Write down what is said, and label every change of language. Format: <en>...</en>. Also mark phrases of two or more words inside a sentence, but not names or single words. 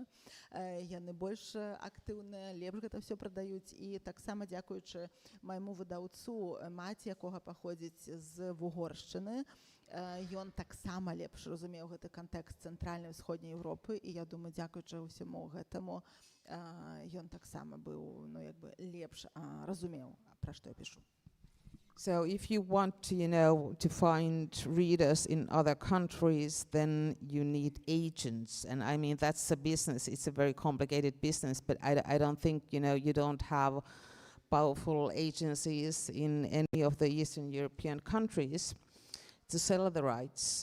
<be>Яны больш актыўныя, лепш гэта ўсё прадаюць, і таксама дзякуючы майму выдаўцу, маці якога паходзіць з Вугоршчыны, ён таксама лепш разумеў гэты кантэкст цэнтральнай ўсходняй Еўропы, і я думаю, дзякуючы ўсяму гэтаму, ён таксама быў, ну, як бы лепш разумеў, пра што я пішу.</be> <en>So if you want, you know, to find readers in other countries, then you need agents. And I mean, that's a business. It's a very complicated business, but I don't think, you know, you don't have powerful agencies in any of the Eastern European countries to sell the rights.</en>